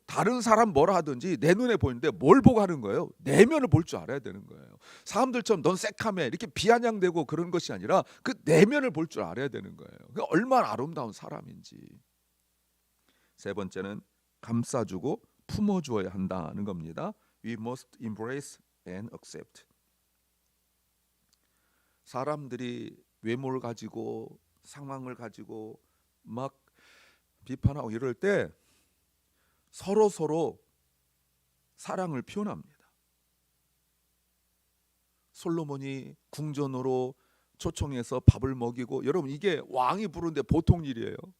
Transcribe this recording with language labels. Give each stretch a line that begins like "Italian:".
Korean: 다른 사람 뭐라 하든지 내 눈에 보이는데 뭘 보고 하는 거예요? 내면을 볼 줄 알아야 되는 거예요. 사람들처럼 넌 새카매 이렇게 비아냥대고 그런 것이 아니라 그 내면을 볼 줄 알아야 되는 거예요. 그러니까 얼마나 아름다운 사람인지. 세 번째는 감싸주고 품어주어야 한다는 겁니다.
English: We must embrace and accept.
Korean: 사람들이 외모를 가지고 상황을 가지고 막 비판하고 이럴 때 서로 사랑을 표현합니다. 솔로몬이 궁전으로 초청해서 밥을 먹이고, 여러분 이게 왕이 부르는데 보통 일이에요.